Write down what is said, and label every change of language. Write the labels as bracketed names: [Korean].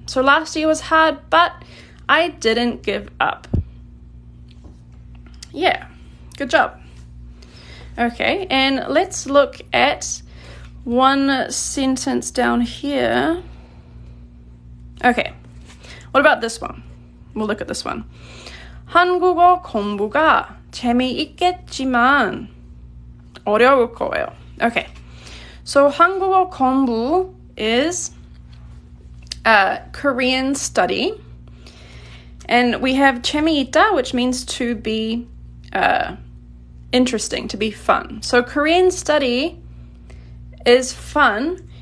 [English] So last year was hard, but I didn't give up. Yeah. Good job. Okay, and let's look at one sentence down here. Okay, what about this one? We'll look at this one. [Korean] 한국어 공부가 재미있겠지만 어려울 거예요. [English] Okay, so 한국어 공부 is Korean study. And we have 재미있다, which means to be interesting, to be fun. So Korean study is fun.